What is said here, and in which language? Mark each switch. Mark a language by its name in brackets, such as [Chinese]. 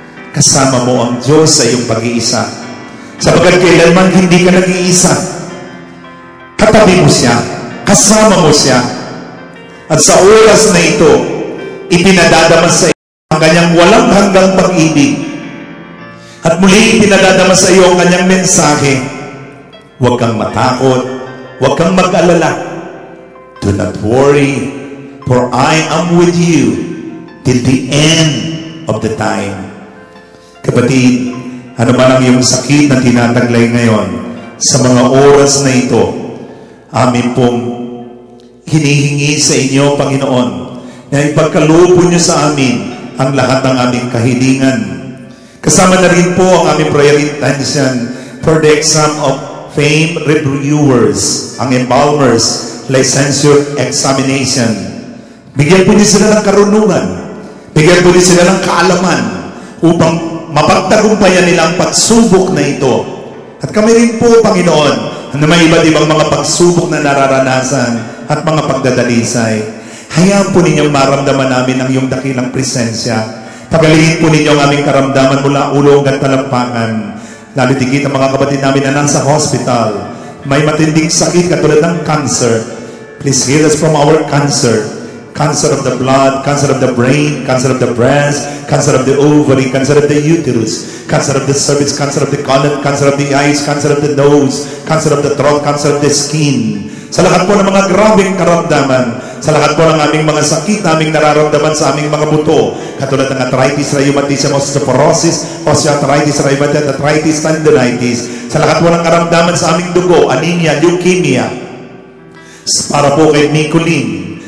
[Filipino] Kasama mo ang Diyos sa iyong pag-iisa. Sapagkat kailanman hindi ka nag-iisa. Katabi mo siya. Kasama mo siya. At sa oras na ito, ipinadadama sa iyo ang kanyang walang hanggang pag-ibig. At muli ipinadadama sa iyo ang kanyang mensahe. Huwag kang matakot. Huwag kang mag-alala. [English] Do not worry, for I am with you till the end of the time. [Filipino] Kapatid, ano man ang iyong sakit na tinataglay ngayon, sa mga oras na ito, amin pong hinihingi sa inyo, Panginoon, na ipagkaloob niyo sa amin ang lahat ng aming kahilingan. Kasama na rin po ang aming [English] prayer intention for the exam of fame reviewers, ang embalmers, licensure examination. [Filipino] Bigyan po niyo sila ng karunungan. Bigyan po niyo sila ng kaalaman upang mapagtagumpayan nila ang pagsubok na ito. At kami rin po, Panginoon, na may iba't ibang mga pagsubok na nararanasan at mga pagdadalisay. Hayaan po ninyong maramdaman namin ang iyong dakilang presensya. Pagalingin po ninyo ang aming karamdaman mula ulo hanggang talampakan. Lalo tigit ang mga kapatid namin na nasa hospital. May matinding sakit katulad ng cancer. [English] Please heal us from our cancer. Cancer of the blood, cancer of the brain, cancer of the breast, cancer of the ovary, cancer of the uterus, cancer of the cervix, cancer of the colon, cancer of the eyes, cancer of the nose, cancer of the throat, cancer of the skin. [Filipino] Sa lahat po ng mga grabing karamdaman, sa lahat po ng aming mga sakit na aming nararamdaman sa aming mga buto, katulad ng arthritis, rheumatism, osteoporosis, osteoarthritis, rheumatoid arthritis, tendinitis, sa lahat po ng karamdaman sa aming dugo, anemia, leukemia, para po kay Nicolene,